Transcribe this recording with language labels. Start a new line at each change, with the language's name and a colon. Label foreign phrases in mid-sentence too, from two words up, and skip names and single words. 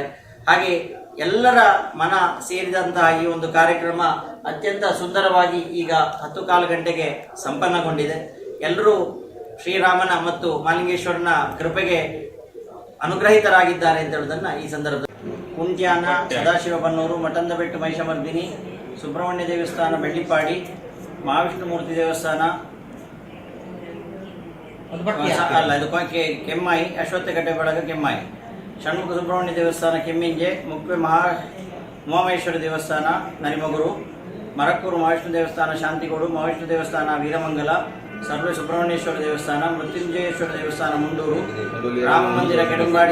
Kannada: ಹಾಗೆ ಎಲ್ಲರ ಮನ ಸೇರಿದಂತಹ ಈ ಒಂದು ಕಾರ್ಯಕ್ರಮ ಅತ್ಯಂತ ಸುಂದರವಾಗಿ ಈಗ 10:15 ಗಂಟೆಗೆ ಸಂಪನ್ನಗೊಂಡಿದೆ. ಎಲ್ಲರೂ ಶ್ರೀರಾಮನ ಮತ್ತು ಮಹಾಲಿಂಗೇಶ್ವರನ ಕೃಪೆಗೆ ಅನುಗ್ರಹಿತರಾಗಿದ್ದಾರೆ ಅಂತ ಹೇಳುವುದನ್ನ ಈ ಸಂದರ್ಭದಲ್ಲಿ ಕುಂಟ್ಯಾನ, ಸದಾಶಿವಬನ್ನೂರು, ಮಠಂದಬೆಟ್ಟು ಮಹಿಷಮರ್ದಿನಿ, ಸುಬ್ರಹ್ಮಣ್ಯ ದೇವಸ್ಥಾನ ಬೆಳ್ಳಿಪಾಡಿ, ಮಹಾವಿಷ್ಣುಮೂರ್ತಿ ದೇವಸ್ಥಾನ ಅಲ್ಲ ಇದು ಕೆಮ್ಮಾಯಿ, ಅಶ್ವತ್ಥಕಟ್ಟೆ ಬಳಗ ಕೆಮ್ಮಾಯಿ, ಷಣ್ಮುಖ ಸುಬ್ರಹ್ಮಣ್ಯ ದೇವಸ್ಥಾನ ಕೆಮ್ಮಿಂಜೆ, ಮುಖ್ಯ ಉಮಾಮಹೇಶ್ವರ ದೇವಸ್ಥಾನ ನರಿಮಗುರು, ಮರಕ್ಕೂರು ಮಹಾವಿಷ್ಣು ದೇವಸ್ಥಾನ ಶಾಂತಿಗೋಡು, ಮಹಾವಿಷ್ಣು ದೇವಸ್ಥಾನ ವೀರಮಂಗಲ, ಸರ್ವೆ ಸುಬ್ರಹ್ಮಣ್ಯೇಶ್ವರ ದೇವಸ್ಥಾನ, ಮೃತ್ಯುಂಜಯೇಶ್ವರ ದೇವಸ್ಥಾನ ಮುಂಡೂರು, ರಾಮ ಮಂದಿರ ಕೆದಂಬಾಡಿ